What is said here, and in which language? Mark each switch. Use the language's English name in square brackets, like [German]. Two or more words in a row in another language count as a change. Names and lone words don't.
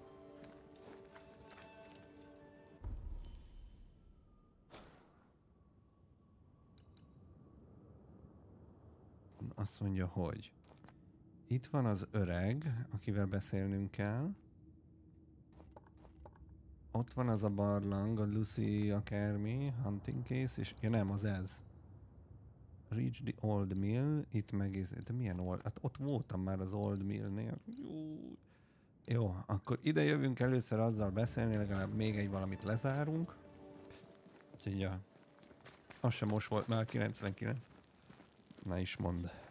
[Hungarian] Azt mondja, hogy itt van az öreg, akivel beszélnünk kell. Ott van az a barlang, a Lucy akármi, [English] hunting case, [Hungarian] és ja nem, az ez. [English] Reach the old mill, [Hungarian] itt meg de milyen old? Hát ott voltam már az [English] old millnél. [Hungarian] Jó, akkor ide jövünk először azzal beszélni, legalább még egy valamit lezárunk. Úgyhogy ja, az sem most volt már 99. Na is mondd.